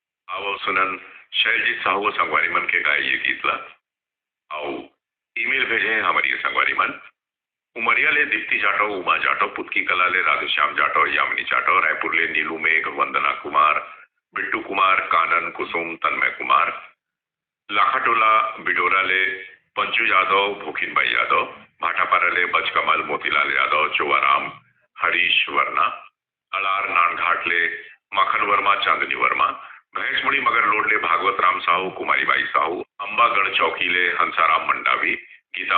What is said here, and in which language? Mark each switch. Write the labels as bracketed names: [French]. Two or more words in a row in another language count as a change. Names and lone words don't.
[Chhattisgarhi] आओ सुनन शैलजीत साहू संगवारी मन के गाय ये गीत ला आओ ईमेल भेजे हमारी संगवारी मन उमरिया ले दीप्ति जाटो, उमा जाटो, पुतकी कला ले राधेश्याम जाटो, यामिनी जाटो, रायपुर ले नीलू मेघ, वंदना कुमार, बिट्टू कुमार, कानन, कुसुम, तन्मय कुमार, लाखाटोला बिडोरा ले पंचू यादव, भूखिनबाई यादव, भाटापारा ले बचकमल, मोतीलाल यादव, चोवाराम, हरीश वर्मा, अलार नानघाट ले माखन वर्मा, चांदनी वर्मा, भैंसमुड़ी मगर लोड ले भागवत राम साहू, कुमारी बाई साहू, अंबागढ़ चौकी ले हंसाराम मंडावी, गीता